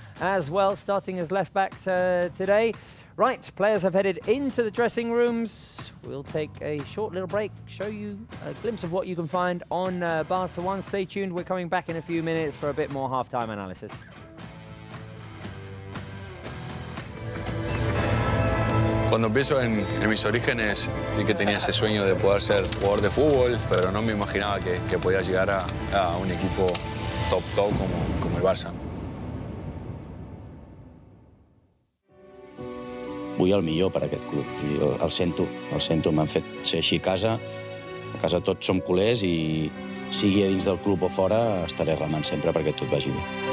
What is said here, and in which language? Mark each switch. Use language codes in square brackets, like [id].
[en] as well, starting as left back today. Right, players have headed into the dressing rooms. We'll take a short little break, show you a glimpse of what you can find on Barça 1. Stay tuned, we're coming back in a few minutes for a bit more halftime analysis. [es] Cuando pienso en mis orígenes, sí que tenía ese sueño de poder ser jugador de fútbol, pero no me imaginaba que podía llegar a un equipo top como el Barça. [ca] Vull el millor per a aquest club. I el sento, m'han fet ser així a casa. A casa tots som culers i sigui a dins del club o fora, estaré remant sempre perquè tot vagi bé.